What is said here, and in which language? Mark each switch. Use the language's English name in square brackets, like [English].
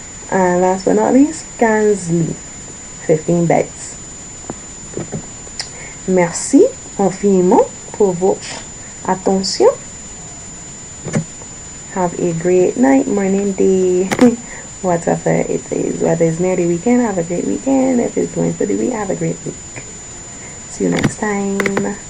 [English] And last but not least, 15 lits, 15 beds. [French] Merci infiniment pour votre attention. [English] Have a great night, morning, day, whatever it is. Whether it's near the weekend, have a great weekend. If it's going for the week, have a great week. See you next time.